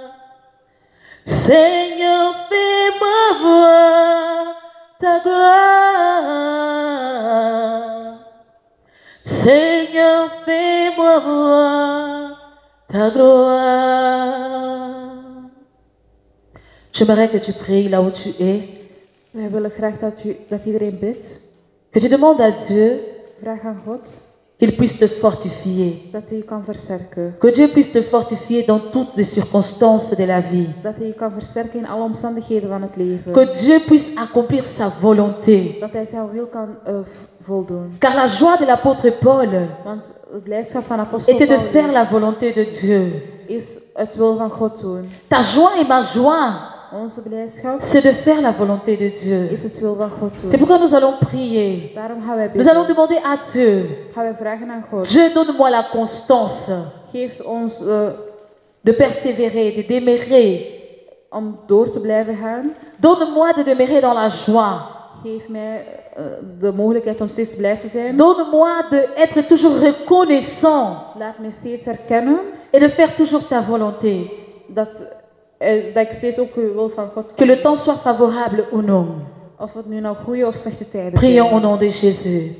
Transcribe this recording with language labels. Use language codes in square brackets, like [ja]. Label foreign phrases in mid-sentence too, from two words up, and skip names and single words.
[fr] Seigneur, fais-moi voir ta gloire. Seigneur, fais-moi voir ta gloire. J'aimerais que tu pries là où tu es. [nl] Wij willen graag dat iedereen bidt. [fr] Que tu demandes à Dieu [nl] Vraag aan God [fr] qu'il puisse te fortifier. [nl] dat hij je kan versterken. [fr] Que Dieu puisse te fortifier dans toutes les circonstances de la vie. [nl] Dat hij je kan versterken in alle omstandigheden van het leven. [fr] Que Dieu puisse accomplir sa volonté. [nl] Dat hij zijn wil kan voldoen. [fr] Car la joie de l'apôtre Paul [nl] Want het blijdschap van apostel [fr] était de [nl] Paulus [fr] faire la volonté de Dieu. [nl] is het wil van God doen. [fr] Ta joie et ma joie, [nl] Onze blijdschap [fr] c'est de faire la volonté de Dieu. [nl] is het wil van God [fr] C'est [nl] doen. [fr] pourquoi nous allons prier. [nl] Daarom gaan wij [fr] Nous allons [nl] bidden. [fr] demander à Dieu, [nl] Gaan wij vragen aan God. [fr] Dieu donne-moi la constance [nl] Geef ons [fr] de persévérer, de demeurer. [nl] om door te blijven gaan. [fr] Donne-moi de demeurer dans la joie. [nl] Geef mij de mogelijkheid om steeds blij te zijn. [fr] Donne-moi d'être toujours reconnaissant [nl] Laat me steeds herkennen [fr] et de faire toujours ta volonté. [nl] dat ik steeds ook de wil van God [fr] Que [nl] kan. [fr] le temps soit favorable ou non. [nl] Of het nu nou goede of slechte tijden [fr] Prions au [nl] zijn. [fr] nom de Jésus.